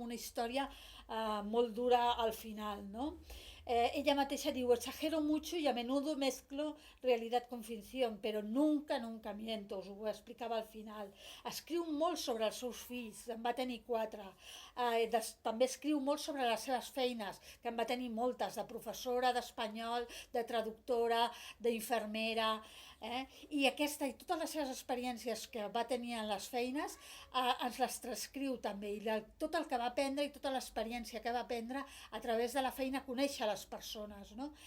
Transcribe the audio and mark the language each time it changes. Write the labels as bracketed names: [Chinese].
[Catalan] Amb una història molt dura al final, no? Ella mateixa diu, [Spanish] exagero mucho y a menudo mezclo realidad con ficción, però nunca miento, [Catalan] us ho explicava al final. Escriu molt sobre els seus fills, en va tenir 4. També escriu molt sobre les seves feines, que en va tenir moltes, de professora, d'espanyol, de traductora, d'infermera, i aquesta i totes les seves experiències que va tenir en les feines ens les transcriu també, i tot el que va aprendre i tota l'experiència que va aprendre a través de la feina conèixer les persones, no?